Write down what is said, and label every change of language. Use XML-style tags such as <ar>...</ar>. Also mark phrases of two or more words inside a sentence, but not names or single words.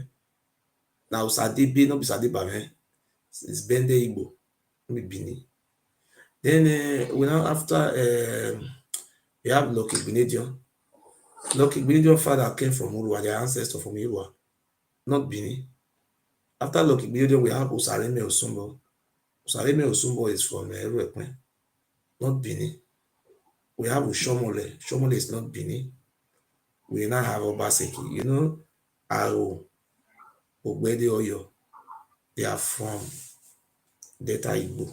<en>Now Osadebe, not be Osade Bame. It's Bende Igbo, not be Benin. Then we now after we have Lucky Benedion. Lucky Benedion father came from Urua, their ancestor from Urua, not Benin. After Lucky Benedion, we have Osareme Osumbo. Osareme Osumbo is from Eruekwen, not Benin. We have Ushomole. Shomole is not Benin. We now have Obaseki. Aro, Ogbede Oyo. They are from Delta Igbo.</en>